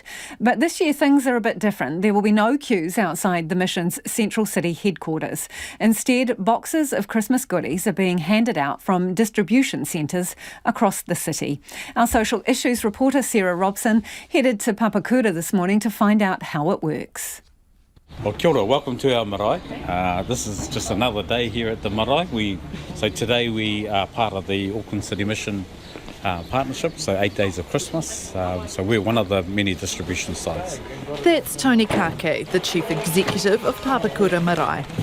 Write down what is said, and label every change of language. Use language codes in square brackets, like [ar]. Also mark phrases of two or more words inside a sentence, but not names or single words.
[en] But this year things are a bit different. There will be no queues outside the mission's central city headquarters. Instead, boxes of Christmas goodies are being handed out from distribution centres across the city. Our social issues reporter Sarah Robson headed to Papakura this morning to find out how it works. Well, [mi] kia ora, [en] welcome to our marae. This is just another day here at the marae. So today we are part of the Auckland City Mission partnership, so 8 days of Christmas. So we're one of the many distribution sites. That's Tony Kake, the Chief Executive of Papakura Marae.